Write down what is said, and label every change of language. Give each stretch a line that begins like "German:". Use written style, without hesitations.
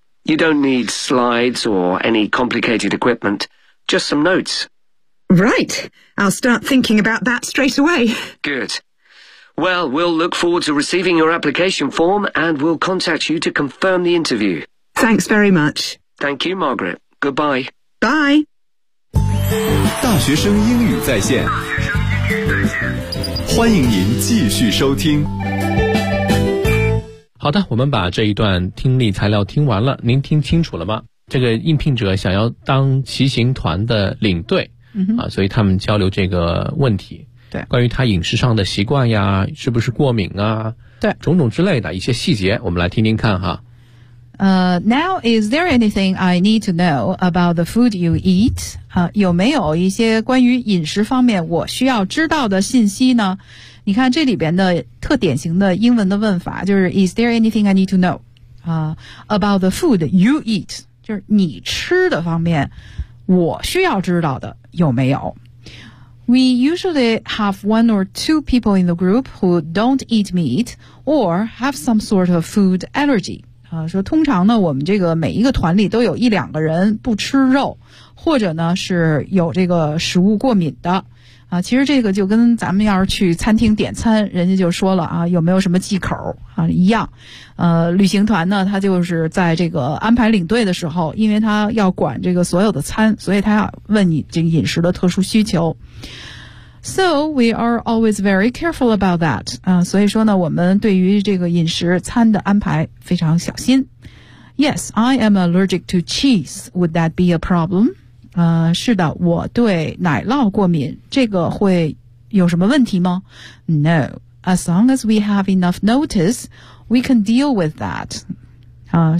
English: You don't need slides or any complicated equipment, just some notes. Right. I'll start thinking about that straight away. Good. Well, we'll look forward to receiving your application form and we'll contact you to confirm the interview. Thanks very much. Thank you, Margaret. Goodbye. Bye.
Chinese: 大学生英语在线，欢迎您继续收听。好的，我们把这一段听力材料听完了，您听清楚了吗？这个应聘者想要当骑行团的领队，嗯，所以他们交流这个问题，对，关于他饮食上的习惯呀，是不是过敏啊，对，种种之类的一些细节，我们来听听看哈。
English: Now, is there anything I need to know about the food you eat?
Chinese: 有没有一些关于饮食方面我需要知道的信息呢？你看这里边的特典型的英文的问法就是
English: Is there anything I need to know about the food you eat?
Chinese: 就是你吃的方面我需要知道的有没有？
English: We usually have one or two people in the group who don't eat meat or have some sort of food allergy.
Chinese: 说通常呢，我们这个每一个团里都有一两个人不吃肉，或者呢是有这个食物过敏的。其实这个就跟咱们要是去餐厅点餐，人家就说了啊，有没有什么忌口啊一样。旅行团呢，他就是在这个安排领队的时候，因为他要管这个所有的餐，所以他要问你这个饮食的特殊需求。
English: So we are always very careful about that.
Chinese: 所以说呢，我们对于这个饮食餐的安排非常小心。
English: Yes, I am allergic to cheese. Would that be a problem?
Chinese: 是的，我对奶酪过敏，这个会有什么问题吗
English: ？No, as long as we have enough notice, we can deal with that.